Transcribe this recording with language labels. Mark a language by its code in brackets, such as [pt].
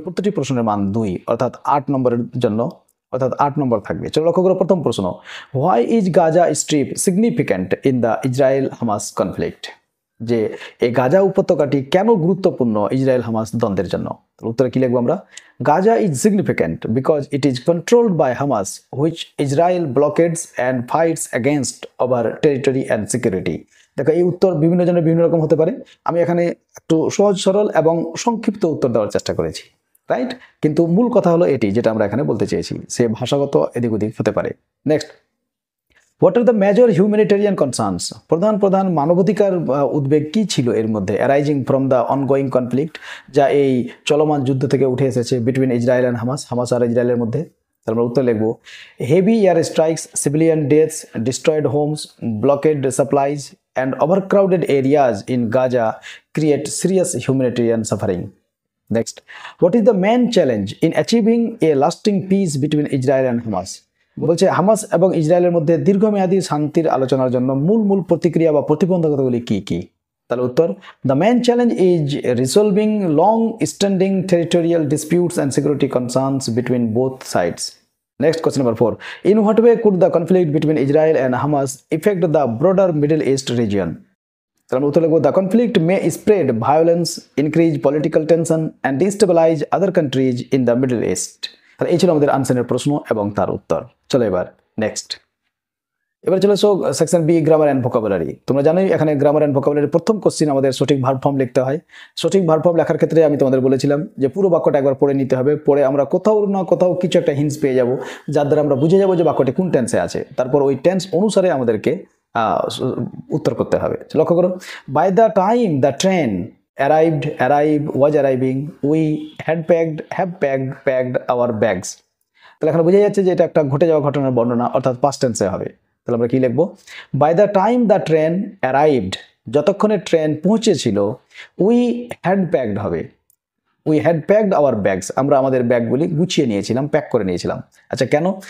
[bn] প্রতিটি প্রশ্নের মান 2, অর্থাৎ 8 নম্বরের জন্য, অর্থাৎ 8 নম্বর থাকবে। চলো লক্ষ্য করো, প্রথম প্রশ্ন, [en] Why is Gaza strip significant in the Israel Hamas conflict. [bn] যে এই গাজা উপত্যকাটি কেন গুরুত্বপূর্ণ ইসরায়েল হামাস দ্বন্দ্বের জন্য। তাহলে উত্তরে কি লিখবো আমরা? [en] Gaza is significant because it is controlled by Hamas, which Israel blockades and fights against over territory and security. [bn] দেখো এই উত্তর বিভিন্ন জনের বিভিন্ন রকম হতে পারে, আমি এখানে একটু সহজ সরল এবং সংক্ষিপ্ত উত্তর দেওয়ার চেষ্টা করেছি, রাইট? কিন্তু মূল কথা হলো এটি যেটা আমরা এখানে বলতে চেয়েছি, সে ভাষাগত এদিক ওদিক হতে পারে। [en] Next, what are the major humanitarian concerns? [bn] প্রধান মানবাধিকার উদ্বেগ কি ছিল এর মধ্যে? [en] arising from the ongoing conflict, [bn] যা এই চলমান যুদ্ধ থেকে উঠে এসেছে বিটুইন ইসরায়েল অ্যান্ড হামাস আর ইসরায়েলের মধ্যে। তাহলে আমরা উত্তর লিখবো [en] Heavy air strikes, civilian deaths, destroyed homes, blockade supplies and overcrowded areas in Gaza create serious humanitarian suffering. Next, what is the main challenge in achieving a lasting peace between Israel and Hamas? [bn] বলছে Hamas এবং ইসরায়েলের মধ্যে দীর্ঘমেয়াদী শান্তির আলোচনার জন্য মূল প্রতিক্রিয়া বা প্রতিবন্ধকতাগুলি কি কি? [en] তাহলে উত্তর, the main challenge is resolving long standing territorial disputes and security concerns between both sides. Next, question number 4. In what way could the conflict between Israel and Hamas affect the broader Middle East region? [bn] তাহলে আমরা উত্তর লিখব, [en] the conflict may spread violence, increase political tension and destabilize other countries in the Middle East. [bn] তাহলে এই ছিল আমাদের আনসারের প্রশ্ন এবং তার উত্তর। চলো এবার নেক্সট, এবার চলে এসো section B, grammar and vocabulary. তোমরা জানোই এখানে গ্রামার অ্যান্ড ভোকাবুলারির প্রথম কোশ্চিন আমাদের সঠিক ভার্ব ফর্ম লিখতে হয়। সঠিক ভার্ব ফর্ম লেখার ক্ষেত্রে আমি তোমাদের বলেছিলাম যে পুরো বাক্যটা একবার পড়ে নিতে হবে, পড়ে আমরা কোথাও না কোথাও কিছু একটা হিন্টস পেয়ে যাব, যার দ্বারা আমরা বুঝে যাবো যে বাক্যটি কোন টেন্সে আছে, তারপর ওই টেন্স অনুসারে আমাদেরকে উত্তর করতে হবে। লক্ষ্য করো, [en] By the time the train arrive, was arriving, we had have packed our bags. [bn] তাহলে এখানে বোঝা যাচ্ছে যে এটা একটা ঘটে যাওয়া ঘটনার বর্ণনা, অর্থাৎ পাস্ট টেন্সে হবে। তাহলে আমরা কি লিখবো? [en] by the time the train arrived, [bn] যতক্ষণে ট্রেন পৌঁছেছিল, উই হ্যাড প্যাকড হবে, [en] we had packed our bags, [bn] আমরা আমাদের ব্যাগগুলি গুছিয়ে নিয়েছিলাম, প্যাক করে নিয়েছিলাম। আচ্ছা কেন?